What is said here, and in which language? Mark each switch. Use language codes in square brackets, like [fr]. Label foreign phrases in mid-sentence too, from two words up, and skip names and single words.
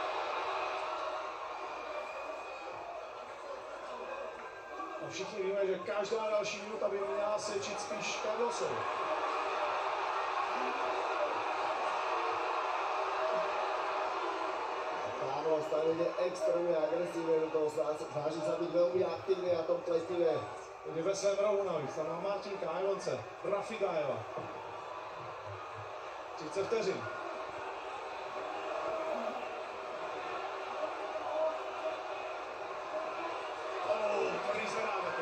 [cs] A všichni víme, že každá další minuta by měla svědčit spíš Carlosovi. [sk] Carlos tam ide extrémne agresívne do toho, snaží sa byť veľmi aktívny na tom pletive. [cs] Jde ve svém rohu navíc, tam má Martinka, Ivonce, Rafigájeva. 30 vteřin. Tvrdý zvedáme to.